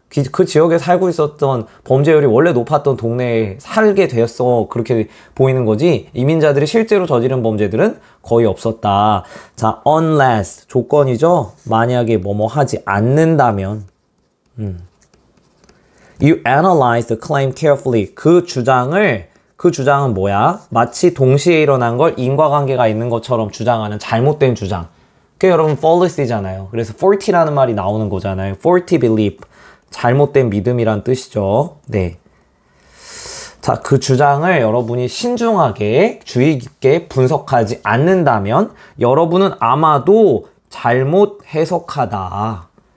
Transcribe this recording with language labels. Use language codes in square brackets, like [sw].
[ko] 그 지역에 살고 있었던 범죄율이 원래 높았던 동네에 살게 되었어. 그렇게 보이는 거지. 이민자들이 실제로 저지른 범죄들은 거의 없었다. 자, unless 조건이죠. 만약에 뭐뭐 하지 않는다면. [en] You analyze the claim carefully. [ko] 그 주장은 뭐야? 마치 동시에 일어난 걸 인과관계가 있는 것처럼 주장하는 잘못된 주장. 그게 여러분 fallacy잖아요. 그래서 faulty라는 말이 나오는 거잖아요. [en] faulty belief. [ko] 잘못된 믿음이란 뜻이죠. 네. 자, 그 주장을 여러분이 신중하게 주의 깊게 분석하지 않는다면 여러분은 아마도 잘못 해석하다.